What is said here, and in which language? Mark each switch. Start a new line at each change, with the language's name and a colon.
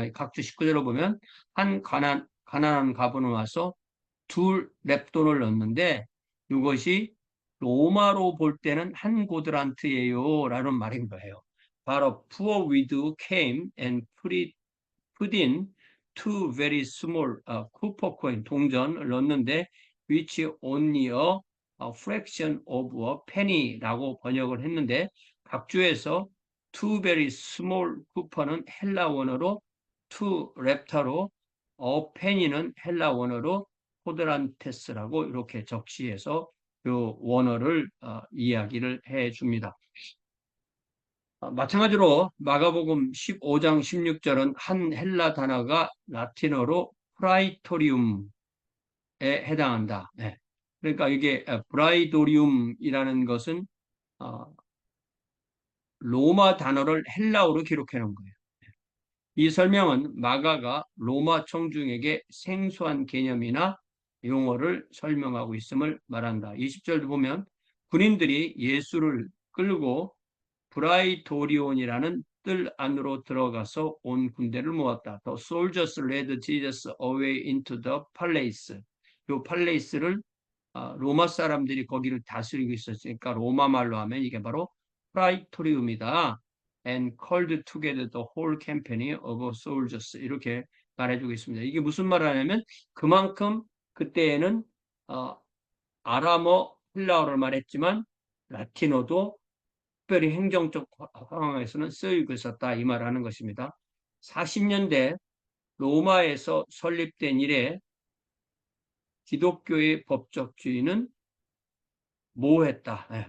Korean: 각주 19절을 보면 한 가난한 가문을 와서 둘 렙돈을 넣는데 이것이 로마로 볼 때는 한 고드란트예요 라는 말인 거예요. 바로
English: poor widow came and put in two very small copper coin
Korean: 동전을 넣는데
English: which only a fraction of a penny
Korean: 라고 번역을 했는데 각주에서
English: two very small copper
Korean: 는 헬라 원어로 two 렙타로
English: a penny
Korean: 는 헬라 원어로 코드란테스라고 이렇게 적시해서 그 원어를 이야기를 해 줍니다. 마찬가지로 마가복음 15장 16절은 한 헬라 단어가 라틴어로 프라이토리움에 해당한다. 네. 그러니까 이게 브라이도리움이라는 것은 로마 단어를 헬라어로 기록해 놓은 거예요. 이 설명은 마가가 로마 청중에게 생소한 개념이나 용어를 설명하고 있음을 말한다. 20절도 보면 군인들이 예수를 끌고 브라이토리온이라는 뜰 안으로 들어가서 온 군대를 모았다.
English: The soldiers led Jesus away into the palace.
Korean: 이 팔레이스를 로마 사람들이 거기를 다스리고 있었으니까 로마 말로 하면 이게 바로 프라이토리움이다.
English: And called together the whole company of soldiers
Korean: 이렇게 말해주고 있습니다. 이게 무슨 말을 하냐면 그만큼 그때에는 아람어, 헬라어를 말했지만 라틴어도 특별히 행정적 상황에서는 쓰이고 있었다 이 말을 하는 것입니다. 40년대 로마에서 설립된 이래 기독교의 법적주의는 모호했다.